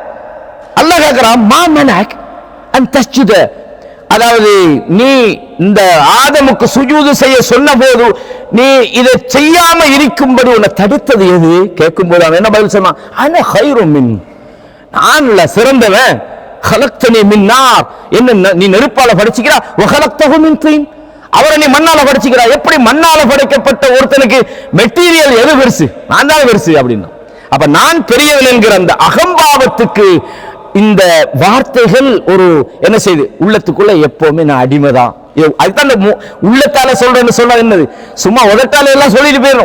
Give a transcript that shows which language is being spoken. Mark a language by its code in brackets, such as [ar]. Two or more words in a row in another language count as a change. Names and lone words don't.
[ta] அல்லாஹ் கேட்கிறான் [ar] ما منعك أن تسجد, [ta] அதாவது நீ இந்த ஆதமுக்கு சுஜூது செய்ய சொன்ன போது நீ இதை செய்யாம இருக்கும்படி உன்னை தடுத்தது எது? கேட்கும் போது அவன் என்ன பதில் சொன்னான்? [ar] أنا خير من, [ta] நான் சிறந்தவன். [ar] خلقتني من نار, [ta] என்ன நீ நெருப்பால படைச்சிக்கிறா, [ar] وخلقته من طين, [ta] அவரை நீ மண்ணால படைச்சிக்கிறா. எப்படி மண்ணால படைக்கப்பட்ட ஒருத்தனுக்கு மெட்டீரியல் எது பெருசு? நான் தான் பெருசு அப்படின்னா. அப்ப நான் பெரியவன் என்கிற அந்த அகம்பாவத்துக்கு இந்த வார்த்தைகள் ஒரு என்ன செய்து உள்ளத்துக்குள்ள எப்பவுமே நான் அடிமைதான். அதுதான் உள்ளத்தால சொல்றேன்னு சொன்னா என்னது? சும்மா உதட்டால எல்லாம் சொல்லிட்டு போயிடும்.